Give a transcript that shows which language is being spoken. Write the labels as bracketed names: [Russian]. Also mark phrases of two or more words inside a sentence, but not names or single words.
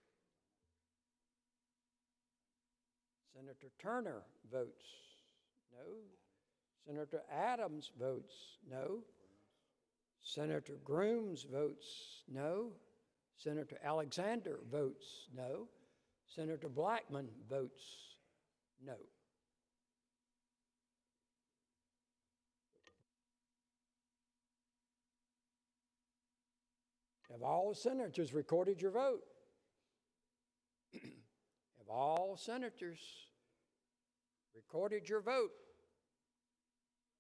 [English] Senator Turner votes no. Senator Adams votes no. Senator Grooms votes no. Senator Alexander votes no. Senator Blackman votes no. Have all senators recorded your vote? Have all senators recorded your vote?